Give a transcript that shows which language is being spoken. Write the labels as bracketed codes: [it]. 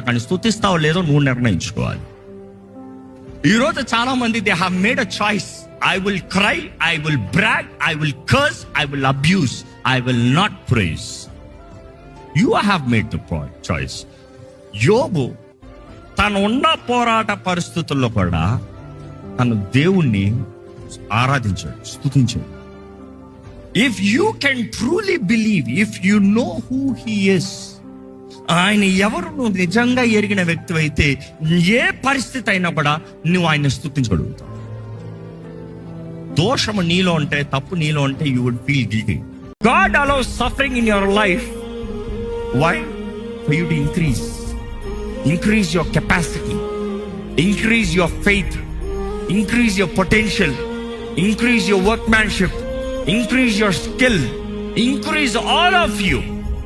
[te] కానీ స్తుతిస్తావో లేదో నువ్వు నిర్ణయించుకోవాలి. ఈరోజు చాలా మంది [en] They have made a choice. I will cry, I will brag, I will curse, I will abuse, I will not praise. You have made the choice. [te] యోబు తను ఉన్న పోరాట పరిస్థితుల్లో కూడా తను దేవుణ్ణి ఆరాధించాడు, స్తుతించాడు. [en] if you can truly believe, if you know who he is, [te] ఆయన ఎవరు నువ్వు నిజంగా ఎరిగిన వ్యక్తి అయితే ఏ పరిస్థితి అయినా కూడా నువ్వు ఆయన స్తుతించగలుగుతావు. దోషము నీలో ఉంటే, తప్పు నీలో ఉంటే, [en] You would feel guilty. God allows suffering in your life. Why? For you to increase your capacity, increase your faith, increase your potential, increase your workmanship, increase your skill, increase all of you.